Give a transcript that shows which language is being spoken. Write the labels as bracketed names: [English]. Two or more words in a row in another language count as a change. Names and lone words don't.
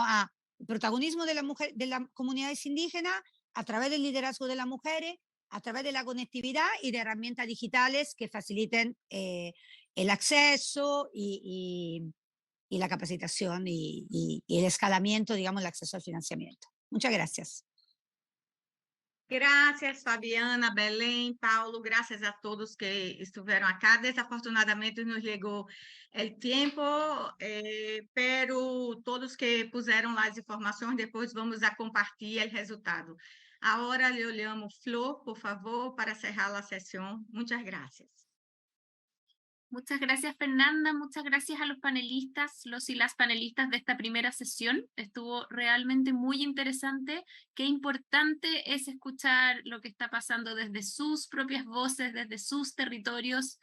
[Spanish] A el protagonismo de las comunidades indígenas a través del liderazgo de las mujeres, a través de la conectividad y de herramientas digitales que faciliten el acceso y la capacitación y el escalamiento, digamos, el acceso al financiamiento. Muchas gracias. [Portuguese] Graças, Fabiana, Belém, Paulo, graças a todos que estiveram acá. Desafortunadamente nos chegou o tempo, pero todos que puseram as informações, depois vamos a compartilhar o resultado. Agora eu llamo Flor, por favor, para cerrar a sessão. Muitas graças. [Spanish] Muchas gracias, Fernanda. Muchas gracias a los panelistas, los y las panelistas de esta primera sesión. Estuvo realmente muy interesante. Qué importante es escuchar lo que está pasando desde sus propias voces, desde sus territorios.